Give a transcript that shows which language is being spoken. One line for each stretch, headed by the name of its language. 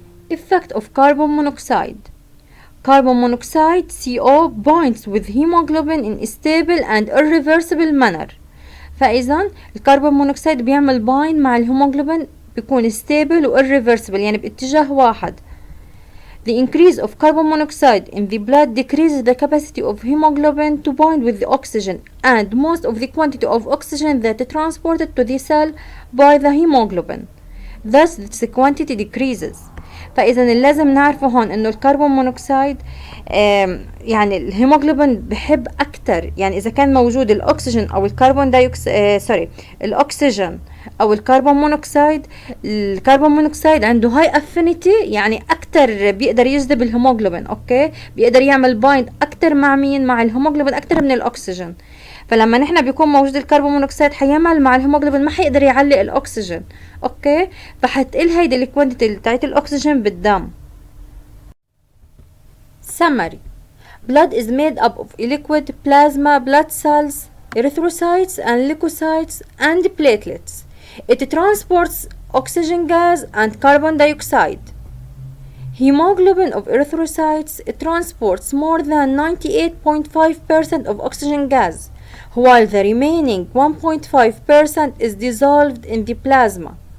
English: Effect of carbon monoxide. Carbon monoxide CO binds with hemoglobin in a stable and irreversible manner.
Arabic: فإذا الكربون مونوكسيد بيعمل باين مع الهيموغلوبين بيكون stable و irreversible يعني باتجاه واحد.
English: The increase of carbon monoxide in the blood decreases the capacity of hemoglobin to bind with the oxygen and most of the quantity of oxygen that is transported to the cell by the hemoglobin. Thus its quantity decreases.
Arabic: فإذا اللي لازم نعرفه هون إنه الكربون مونوكسيد يعني الهيموغلوبين بحب أكتر، يعني إذا كان موجود الأكسجين أو الكربون الأكسجين أو الكربون مونوكسيد، الكربون مونوكسيد عنده هاي أفينيتي يعني أكتر بيقدر يجذب الهيموغلوبين أوكي، بيقدر يعمل بايند أكتر مع مين؟ مع الهيموغلوبين أكتر من الأكسجين. فلما نحن بيكون موجود الكربون مونوكسيد حيعمل مع الهيموغلوبين ما حيقدر يعلق الأكسجين اوكي، فحتقل هيدي الكوانتيتي تاعت الاكسجين بالدم.
English: Summary: blood is made up of liquid plasma, blood cells, erythrocytes and leukocytes and platelets. It transports oxygen gas and carbon dioxide. Hemoglobin of erythrocytes transports more than 98.5% of oxygen gas, while the remaining 1.5% is dissolved in the plasma.